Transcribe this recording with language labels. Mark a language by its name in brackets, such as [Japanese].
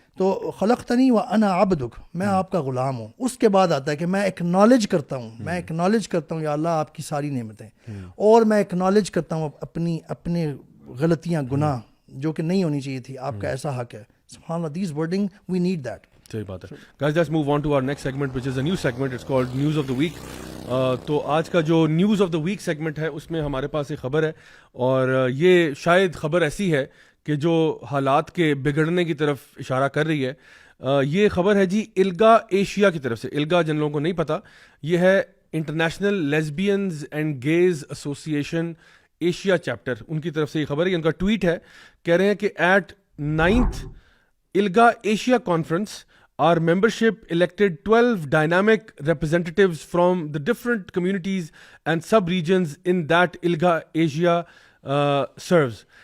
[Urdu] تو خلقتنی وانا عبدک, میں آپ کا غلام ہوں. اس کے بعد آتا ہے کہ میں ایکنالج کرتا ہوں, یا اللہ آپ کی ساری نعمتیں, اور میں ایکنالج کرتا ہوں اپنے غلطیاں, گناہ جو کہ نہیں ہونی چاہیے تھی, آپ کا ایسا حق ہے. [English] سبحان اللہ, these wording we need that. [Urdu] صحیح بات ہے. [English] Guys, let's move on to our next segment, which is a new segment. It's called News of the Week. [Urdu] تو آج کا جو news of the week segment ہے, اس میں ہمارے پاس ایک خبر ہے, اور یہ شاید خبر ایسی ہے کہ جو حالات کے بگڑنے کی طرف اشارہ کر رہی ہے. یہ خبر ہے جی الگا ایشیا کی طرف سے. الگا جن لوگوں کو نہیں پتا, یہ ہے international لیزبینز and gaze association Asia chapter, ان کی طرف سے یہ خبر ہے. ان کا ٹویٹ ہے, کہہ رہے ہیں کہ [English] At 9th ILGA Asia Conference, our membership elected 12 dynamic representatives from the different communities and sub-regions in that ILGA Asia serves.